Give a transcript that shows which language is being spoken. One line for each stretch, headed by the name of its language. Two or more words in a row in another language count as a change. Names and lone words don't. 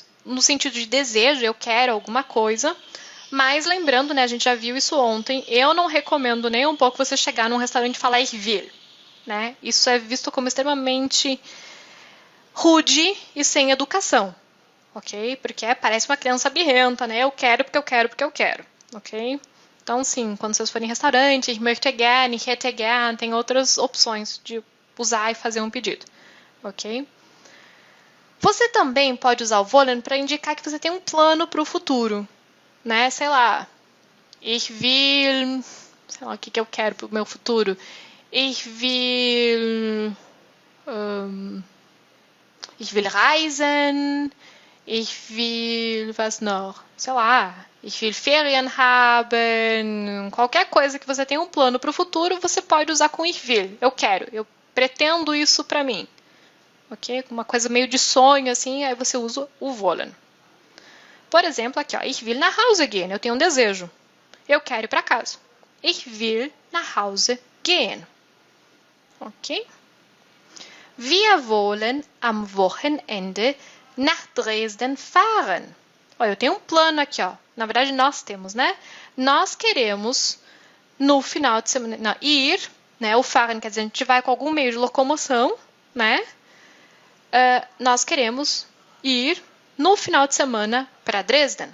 Portuguese: No sentido de desejo, eu quero alguma coisa, mas lembrando, né, a gente já viu isso ontem, eu não recomendo nem um pouco você chegar num restaurante e falar
German: ich will,
Portuguese: né? Isso é visto como extremamente rude e sem educação, ok? Porque parece uma criança birrenta, né? Eu quero porque eu quero porque eu quero, ok? Então, sim, quando vocês forem em restaurante,
German: ich möchte gerne, ich hätte gern,
Portuguese: tem outras opções de usar e fazer um pedido, ok? Você também pode usar o wollen para indicar que você tem um plano para o futuro, né? Sei lá,
German: ich will,
Portuguese: sei lá, o que eu quero para o meu futuro?
German: Ich will reisen, ich will, was noch?
Portuguese: Sei lá,
German: ich will Ferien haben,
Portuguese: qualquer coisa que você tenha um plano para o futuro, você pode usar com
German: ich will,
Portuguese: eu quero, eu pretendo isso para mim. Ok? Uma coisa meio de sonho, assim, aí você usa o wollen. Por exemplo, aqui, ó,
German: ich will nach Hause gehen,
Portuguese: eu tenho um desejo. Eu quero ir para casa.
German: Ich will nach Hause gehen.
Portuguese: Ok?
German: Wir wollen am Wochenende nach Dresden fahren.
Portuguese: Ó, eu tenho um plano aqui, ó. Na verdade, nós temos, né? Nós queremos, no final de semana, ir, né? O fahren quer dizer, a gente vai com algum meio de locomoção, né? Nós queremos ir no final de semana para Dresden.